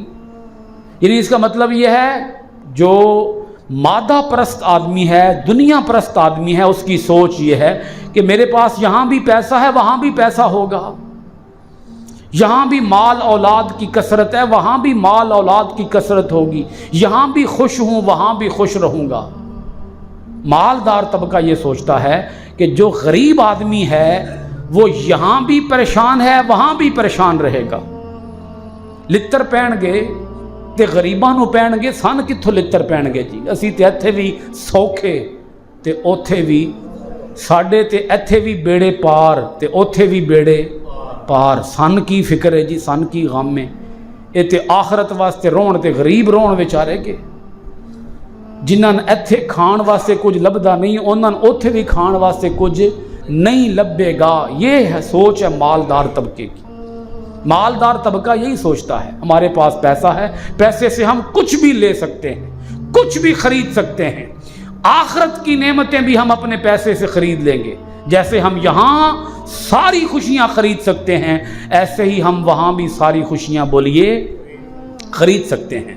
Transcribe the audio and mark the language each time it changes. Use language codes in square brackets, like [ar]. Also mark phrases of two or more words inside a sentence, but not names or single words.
[ur] یعنی اس کا مطلب یہ ہے جو مادہ پرست آدمی ہے، دنیا پرست آدمی ہے، اس کی سوچ یہ ہے کہ میرے پاس یہاں بھی پیسہ ہے، وہاں بھی پیسہ ہوگا، یہاں بھی مال اولاد کی کثرت ہے، وہاں بھی مال اولاد کی کثرت ہوگی، یہاں بھی خوش ہوں، وہاں بھی خوش رہوں گا۔ مالدار طبقہ یہ سوچتا ہے کہ جو غریب آدمی ہے وہ یہاں بھی پریشان ہے، وہاں بھی پریشان رہے گا۔ [pa] لتر پہن گے تے غریباں نو پہن گے، سن کتھوں لتر پہن گے جی، اسی تے ایتھے بھی سوکھے تے اوتھے بھی، ساڈے تے ایتھے بھی بیڑے پار تے اوتھے بھی بیڑے پار، سن کی فکر ہے جی، سن کی غم میں، اے تے آخرت واسطے رون تے غریب رون بیچارے کے، جنہاں ایتھے کھان واسطے کچھ لبدا نہیں، انہاں اوتھے بھی کھان واسطے کچھ نہیں لبے گا۔ [ur] یہ ہے سوچ ہے مالدار طبقے کی۔ مالدار طبقہ یہی سوچتا ہے ہمارے پاس پیسہ ہے، پیسے سے ہم کچھ بھی لے سکتے ہیں، کچھ بھی خرید سکتے ہیں، آخرت کی نعمتیں بھی ہم اپنے پیسے سے خرید لیں گے، جیسے ہم یہاں ساری خوشیاں خرید سکتے ہیں ایسے ہی ہم وہاں بھی ساری خوشیاں بولیے خرید سکتے ہیں۔